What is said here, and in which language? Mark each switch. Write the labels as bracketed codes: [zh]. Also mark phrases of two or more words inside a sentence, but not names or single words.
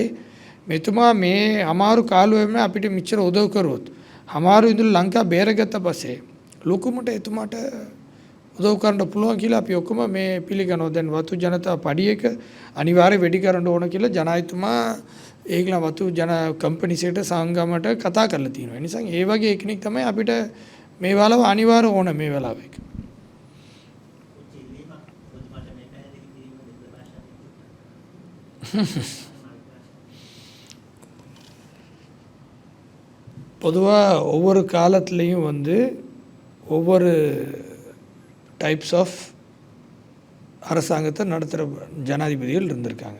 [si] මෙතුමා මේ අමාරු කාලෙම අපිට මෙච්චර උදව් කරොත් අමාරු ඉඳලා ලංකාව බේරගත්ත පස්සේ ලොකුමට එතුමාට උදව් කරන්න පුළුවන් කියලා අපි ඔක්කොම මේ පිළිගනවා. දැන් වතු ජනතා පඩියක අනිවාර්ය වෙඩි කරන්න ඕන කියලා ජනාධිපතිතුමා ඒගොල්ලන් වතු කම්පැනිසෙට සංගමයට කතා කරලා තියෙනවා. ඒ නිසා ඒ වගේ එකෙක් තමයි අපිට මේ වලව අනිවාර්ය ඕන මේ වෙලාවෙක. [ta] பொதுவாக ஒவ்வொரு காலத்துலேயும் ஒவ்வொரு [en] types of [ta] அரசாங்கத்தை நடத்துகிற ஜனாதிபதிகள் இருந்திருக்காங்க.